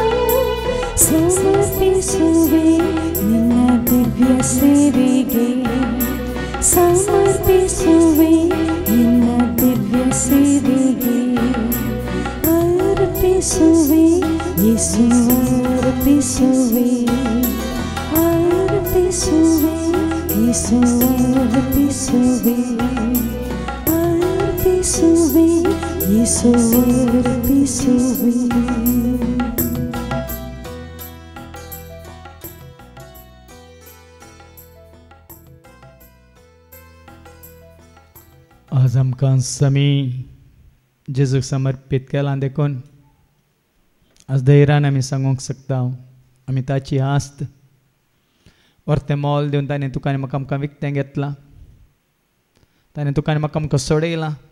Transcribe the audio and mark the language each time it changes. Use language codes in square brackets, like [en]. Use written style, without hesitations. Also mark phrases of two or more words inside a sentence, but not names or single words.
[kn] ಸಮರ್ಪಿಸುವೆ ನಿನ್ನ ದಿವ್ಯ ಸೇವೆಗೆ ಸಮರ್ಪಿಸುವೆ ನಿನ್ನ ದಿವ್ಯ ಸೇವೆಗೆ ಅರ್ಪಿಸುವೆ ಯೇಸು ಅರ್ಪಿಸುವೆ ಅರ್ಪಿಸುವೆ ಯೇಸು ಅರ್ಪಿಸುವೆ ಅರ್ಪಿಸುವೆ ಯೇಸು ಅರ್ಪಿಸುವೆ [kok] आज आमकां समी जेजूक समर्पीत केलां देखून आज धैर्यान आमी सांगूंक शकता आमी ताची आस्त व्हरतें मोल दिवन ताणें तुका आनी म्हाका आमकां विकतें घेतलां ताणें तुका आनी म्हाका आमकां सोडयलां